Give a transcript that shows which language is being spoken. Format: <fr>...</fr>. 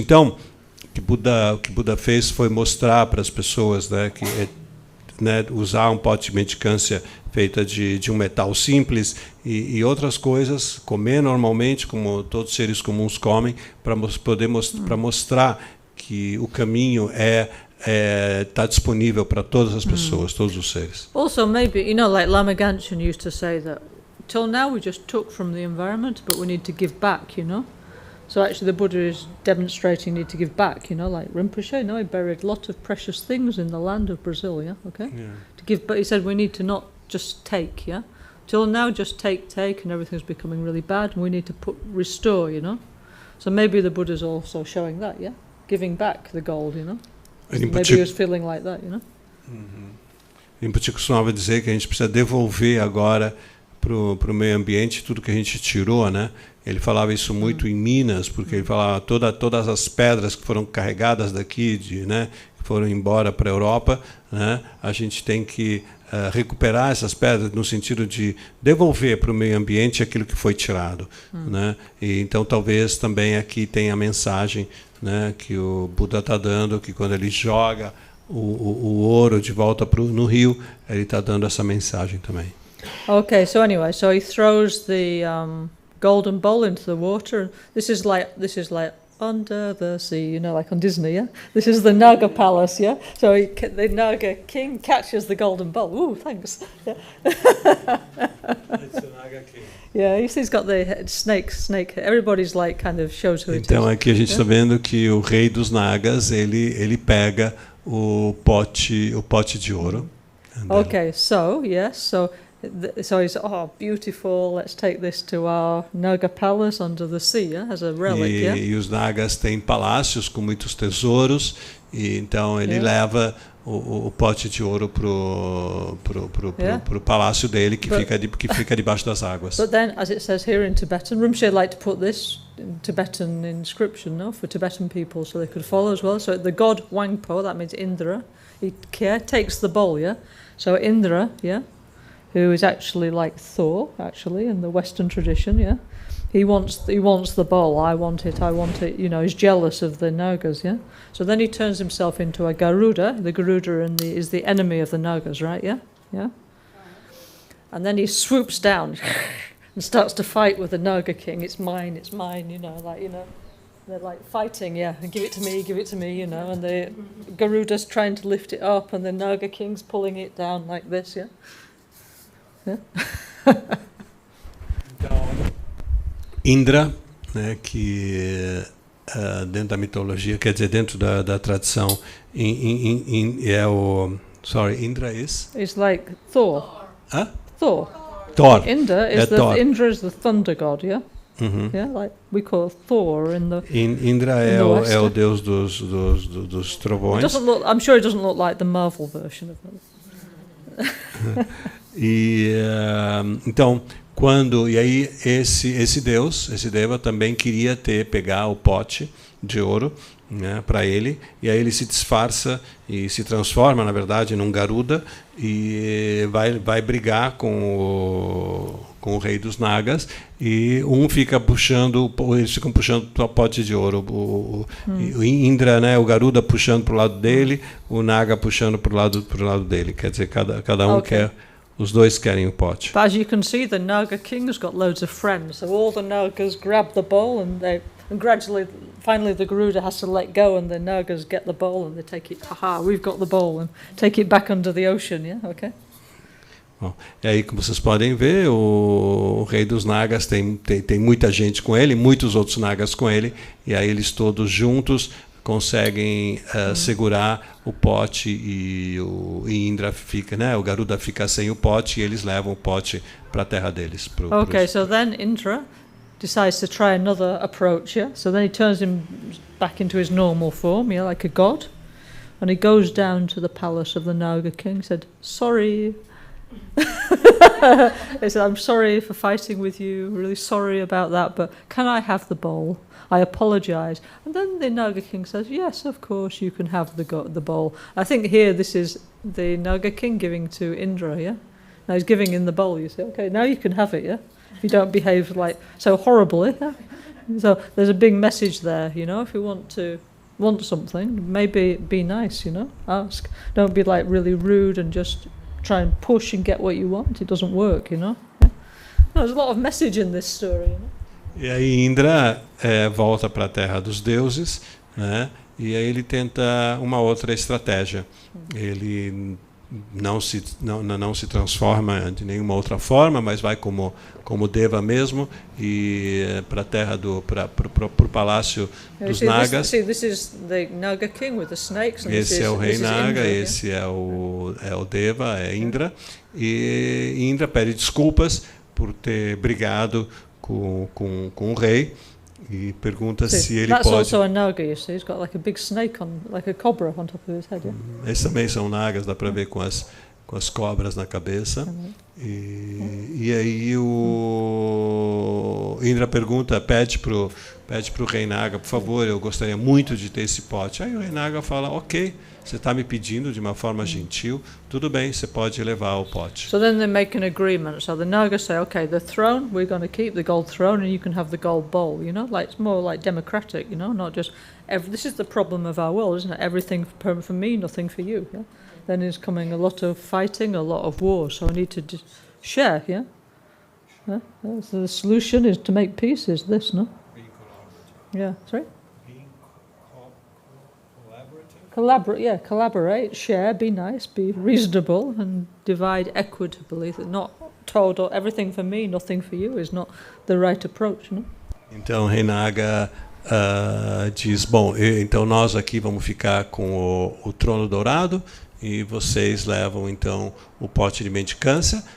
<pt>Então, o que Buda fez foi mostrar para as pessoas, que usar um pote de mendicância feita de um metal simples e outras coisas, comer normalmente, como todos os seres comuns comem, para mostrar que o caminho está disponível para todas as pessoas, todos os seres.</pt> <en>Also, maybe, like Lama Gangchen used to say that till now we just took from the environment, but we need to give back, So actually the Buddha is demonstrating need to give back, like Rinpoche, he buried a lot of precious things in the land of Brazil, yeah, okay? Yeah. To give, but he said we need to not just take, yeah? Till now just take, and everything's becoming really bad, and we need to restore, So maybe the Buddha's also showing that, yeah? Giving back the gold, Maybe he was feeling like that,</en> <pt>Rinpoche costumava dizer que a gente precisa devolver agora para o meio ambiente tudo que a gente tirou, né? Ele falava isso muito em Minas, porque ele falava todas as pedras que foram carregadas daqui, que foram embora para a Europa, né? A gente tem que recuperar essas pedras no sentido de devolver para o meio ambiente aquilo que foi tirado, né? E então talvez também aqui tenha a mensagem, né, que o Buda está dando, que quando ele joga o ouro de volta no rio, ele está dando essa mensagem também.</pt> <en>Okay, so anyway, so he throws the golden bowl into the water. This is like under the sea, like on Disney, yeah? This is the Naga Palace, yeah? So the Naga king catches the golden bowl. Ooh, thanks. Yeah. It's the Naga king. Yeah, he's got the snake. Everybody's like kind of shows who it is.</en> <pt>Então aqui a gente está vendo que o rei dos Nagas, ele pega o pote de ouro.</pt> <en>Okay, so yes, so he's beautiful. Let's take this to our Naga palace under the sea, yeah, as a relic.</en> <pt>E os Nagas têm palácios com muitos tesouros, e então ele leva o pote de ouro pro palácio dele, que fica debaixo das águas.</pt> <en>But then, as it says here in Tibetan, Rinpoche liked to put this Tibetan inscription, no, for Tibetan people, so they could follow as well. So the god Wangpo, that means Indra, he takes the bowl, yeah. So Indra, yeah, who is actually like Thor, actually in the Western tradition, yeah. He wants the bowl. I want it. You know, he's jealous of the Nagas, yeah. So then he turns himself into a Garuda. The Garuda is the enemy of the Nagas, right? Yeah, yeah. And then he swoops down and starts to fight with the Naga king. It's mine, you know, they're like fighting, yeah, give it to me, you know, and the Garuda's trying to lift it up and the Naga king's pulling it down like this, yeah. Yeah.</en> <pt>Então, Indra, né, que dentro da mitologia, quer dizer, dentro da tradição, é o...</pt> <en>Sorry, Indra is? It's like Thor. Hã? Thor. Thor. Indra is Thor. Indra is the thunder god, yeah? Yeah, like we call Thor in the...</en> <pt>Indra é o deus dos trovões.</pt> <en>I'm sure it doesn't look like the Marvel version of it.</en> <pt>E então, e aí esse deus, esse deva também queria pegar o pote de ouro, né, para ele, e aí ele se disfarça e se transforma, na verdade, num Garuda e vai brigar com o rei dos Nagas, e eles ficam puxando o pote de ouro, o Indra, né, o Garuda puxando para o lado dele, o Naga puxando para o lado dele, quer dizer, cada um quer. Os dois querem o pote.</pt> <en>But as you can see, the Naga king's got loads of friends, so all the Nagas grab the bowl, and finally the Garuda has to let go, and the Nagas get the bowl and they take it. Haha, we've got the bowl, and take it back under the ocean. Yeah, okay.</en> <pt>Bom, e aí, como vocês podem ver, o rei dos Nagas tem muita gente com ele, muitos outros Nagas com ele, e aí eles todos juntos conseguem segurar o pote, e Indra fica, né? O Garuda fica sem o pote, e eles levam o pote para a terra deles.</pt> <en>So then Indra decides to try another approach, yeah? So then he turns him back into his normal form, yeah, like a god, and he goes down to the palace of the Naga king, said, sorry. He said, I'm sorry for fighting with you, really sorry about that, but can I have the bowl? I apologize. And then the Naga king says, yes, of course, you can have the bowl. I think here this is the Naga king giving to Indra, yeah? Now he's giving in the bowl, you say, okay, now you can have it, yeah? If you don't behave like so horribly, yeah? So there's a big message there, you know, if you want something, maybe be nice, you know, ask. Don't be like really rude and just try and push and get what you want. It doesn't work, you know. Yeah? No, there's a lot of message in this story, you know.</en> <pt>E aí Indra volta para a terra dos deuses, né? E aí ele tenta uma outra estratégia. Ele não se transforma de nenhuma outra forma, mas vai como Deva mesmo, e para a terra pro palácio dos Nagas.</pt> <en>This is the Naga king with the snakes.</en> <pt>Esse é o rei Naga, esse é o Deva, é Indra, e Indra pede desculpas por ter brigado com o rei, e pergunta se ele pode...</pt> <en>That's also a Naga, you see. He's got like a big snake like a cobra on top of his head. Yeah?</en> <pt>Esses também são Nagas, dá para ver com as cobras na cabeça. E aí o Indra pede pro rei Naga, por favor, eu gostaria muito de ter esse pote. Aí o rei Naga fala, ok, você está me pedindo de uma forma gentil, tudo bem, você pode levar o pote.</pt> <en>So then they make an agreement. So the Nagas say, okay, the throne, we're going to keep the gold throne, and you can have the gold bowl. You know, like it's more like democratic. You know, not just this is the problem of our world, isn't it? Everything for me, nothing for you. Yeah? Then is coming a lot of fighting, a lot of war. So I need to share. Yeah. So the solution is to make peace. Is this no? Yeah. Sorry. Collaborate, share, be nice, be reasonable, and divide equitably. Not total everything for me, nothing for you is not the right approach, no?</en> <pt>Então Rei Naga diz, bom, então nós aqui vamos ficar com o trono dourado, e vocês levam então o pote de mendicância.</pt>